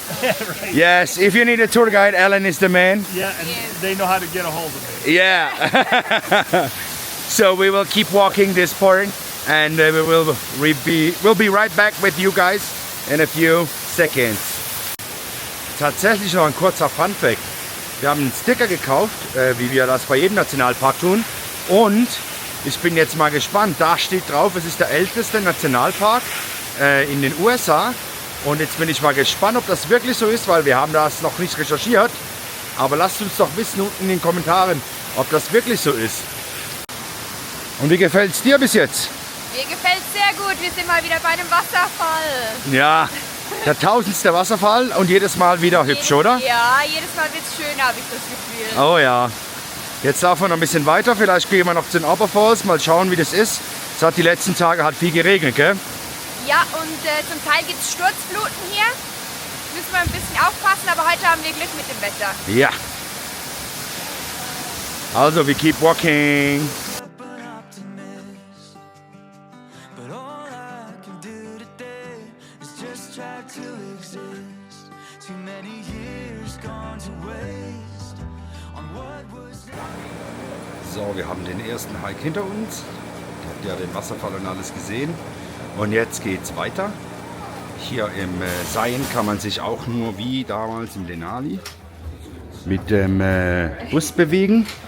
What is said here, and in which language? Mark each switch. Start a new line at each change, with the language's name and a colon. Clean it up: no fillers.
English: Right. Yes, if you need a tour guide, Alan is the man. Yeah, and they know how to get a hold of me. Yeah. So we will keep walking this part, and we'll be right back with you guys in a few seconds.
German: Tatsächlich noch ein kurzer Funfact. Wir haben einen Sticker gekauft, wie wir das bei jedem Nationalpark tun. Und ich bin jetzt mal gespannt. Da steht drauf, es ist der älteste Nationalpark in den USA. Und jetzt bin ich mal gespannt, ob das wirklich so ist, weil wir haben das noch nicht recherchiert. Aber lasst uns doch wissen unten in den Kommentaren, ob das wirklich so ist. Und wie gefällt es dir bis jetzt? Mir gefällt es sehr gut. Wir sind mal wieder bei einem Wasserfall. Ja, der 1000. Wasserfall und jedes Mal wieder hübsch, oder? Ja, jedes Mal wird es schöner, habe ich das Gefühl. Oh ja. Jetzt laufen wir noch ein bisschen weiter. Vielleicht gehen wir noch zu den Upper Falls. Mal schauen, wie das ist. Es hat die letzten Tage viel geregnet, gell? Ja, und zum Teil gibt es Sturzfluten hier. Müssen wir ein bisschen aufpassen, aber heute haben wir Glück mit dem Wetter. Ja.
English: Also, we keep walking. An optimist, but all I can do today is just try to exist. Too many years gone to waste on what was.
German: So, wir haben den ersten Hike hinter uns. Ihr habt ja den Wasserfall und alles gesehen. Und jetzt geht's weiter. Hier im Seien kann man sich auch nur wie damals im Denali mit dem Bus bewegen.